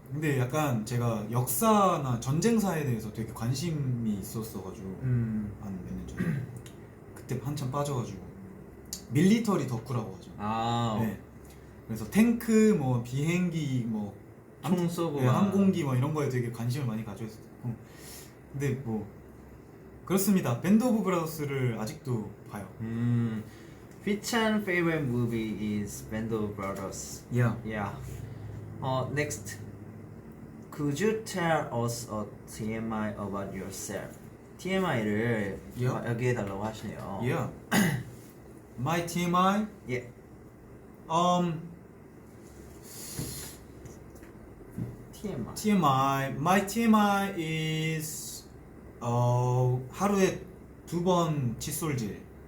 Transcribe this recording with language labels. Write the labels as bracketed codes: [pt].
[ko] 근데 약간 제가 역사나 전쟁사에 대해서 되게 관심이 있었어가지고 한 몇 년 전에 그때 한참 빠져가지고 밀리터리 덕후라고 하죠. 네. 그래서 탱크, 뭐 비행기, 뭐 총 쏘고 항공기 뭐 이런 거에 되게 관심을 많이 가져 있었고. 근데 뭐 그렇습니다. 밴드 오브 브라더스를 아직도 봐요. [en] 휘찬 favorite movie is Band of Brothers. Yeah. Next, could you tell us a TMI about yourself? [ko] TMI를 여기에 달라고 하시네요. [en] Yeah. My TMI? Yeah. TMI. My TMI is [ko] 하루에 2번 칫솔질.